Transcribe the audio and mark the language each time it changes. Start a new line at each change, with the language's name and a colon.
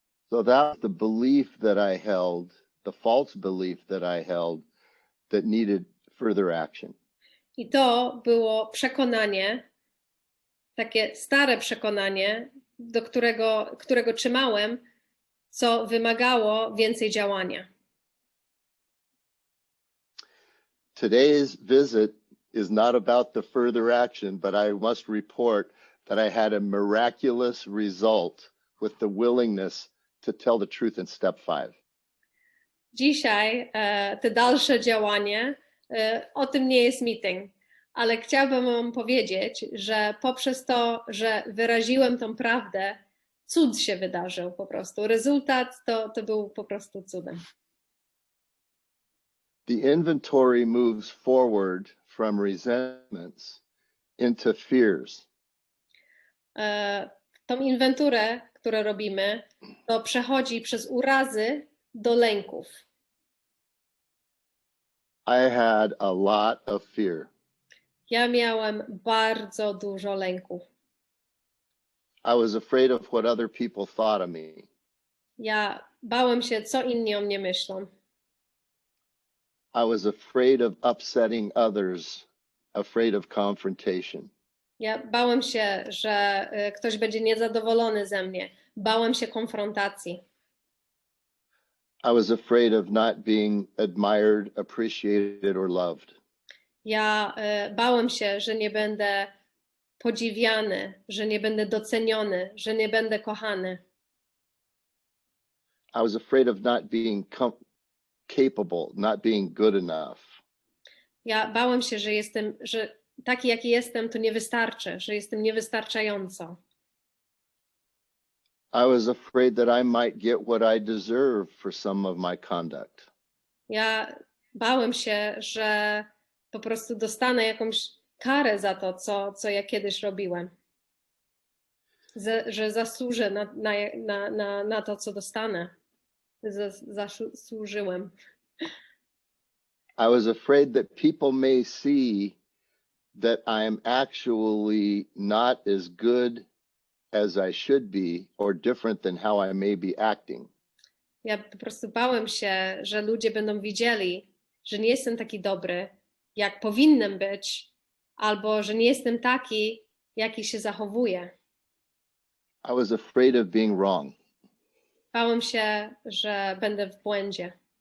English: So that's the belief that I held, the false belief that I held that needed further action.
Polish: I to było przekonanie, takie stare przekonanie, do którego trzymałem, co wymagało więcej działania.
English: Today's visit is not about the further action, but I must report that I had a miraculous result with the willingness to tell the truth in step 5.
Polish: Dzisiaj te dalsze działanie, o tym nie jest meeting, ale chciałabym wam powiedzieć, że poprzez to, że wyraziłem tą prawdę, cud się wydarzył po prostu. Rezultat to był po prostu cudem.
English: The inventory moves forward from resentments into fears.
Polish: Tą inwenturę, którą robimy, to przechodzi przez urazy do lęków.
English: I had a lot of fear.
Polish: Ja miałem bardzo dużo lęków.
English: I was afraid of what other people thought of me.
Polish: Ja bałem się, co inni o mnie myślą.
English: I was afraid of upsetting others, afraid of confrontation.
Polish: Ja bałem się, że ktoś będzie niezadowolony ze mnie. Bałem się konfrontacji.
English: I was afraid of not being admired, appreciated, or loved.
Polish: Ja bałem się, że nie będę podziwiany, że nie będę doceniony, że nie będę kochany.
English: I was afraid of not being capable, not being good enough.
Polish: Ja bałem się, że taki jaki jestem, to nie wystarczy, że jestem niewystarczająco.
English: I was afraid that I might get what I deserve for some of my conduct.
Polish: Ja bałem się, że po prostu dostanę jakąś karę za to, co ja kiedyś robiłem. Że zasłużę na to, co dostanę. Zasłużyłem.
English: I was afraid that people may see that I am actually not as good as I should be or different than how I may be acting.
Polish: Ja po prostu bałem się, że ludzie będą widzieli, że nie jestem taki dobry, jak powinnam być, albo że nie jestem taki, jaki się zachowuję.
English: I was afraid of being wrong.
Polish: Bałem się, że będę w błędzie.